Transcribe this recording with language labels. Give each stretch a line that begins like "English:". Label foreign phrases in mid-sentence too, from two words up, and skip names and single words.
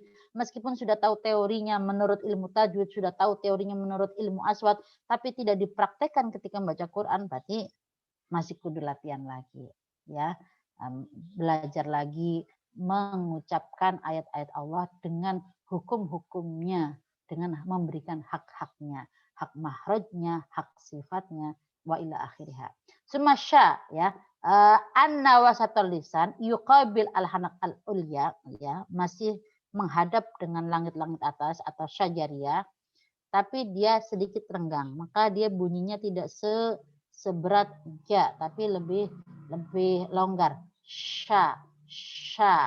Indonesian: Meskipun sudah tahu teorinya menurut ilmu tajwid, sudah tahu teorinya menurut ilmu aswad, tapi tidak dipraktekkan ketika membaca Quran, berarti masih kudu latihan lagi, ya. Belajar lagi mengucapkan ayat-ayat Allah dengan hukum-hukumnya, dengan memberikan hak-haknya, hak mahrajnya, hak sifatnya,
Arabic: وإلى آخرها. Semasya, ya, أن وسط اللسان يقابل الحنك الأعلى,
Indonesian: ya, masih menghadap dengan langit-langit atas atau syajariyah, tapi dia sedikit renggang, maka dia bunyinya tidak seberat ja, tapi lebih longgar. Sya, sya.